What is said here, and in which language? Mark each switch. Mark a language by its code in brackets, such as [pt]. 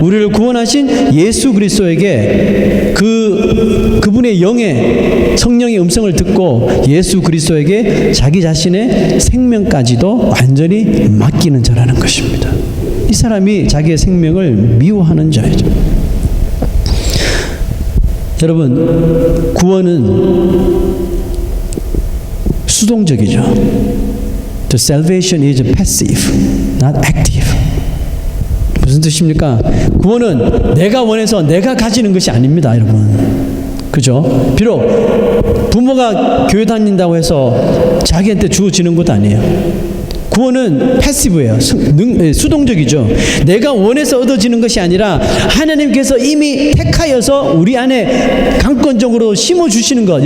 [ko] 우리를 구원하신 예수 그리스도에게 그분의 영의 성령의 음성을 듣고 예수 그리스도에게 자기 자신의 생명까지도 완전히 맡기는 자라는 것입니다. 이 사람이 자기의 생명을 미워하는 자이죠. 여러분, 구원은 수동적이죠. [en] The salvation is passive, not active. [ko] 무슨 뜻입니까? 구원은 내가 원해서 내가 가지는 것이 아닙니다, 여러분. 그죠? 비록 부모가 교회 다닌다고 해서 자기한테 주어지는 것도 아니에요. 구원은 패시브예요. 수동적이죠. 내가 원해서 얻어지는 것이 아니라 하나님께서 이미 택하여서 우리 안에 강권적으로 심어주시는 것.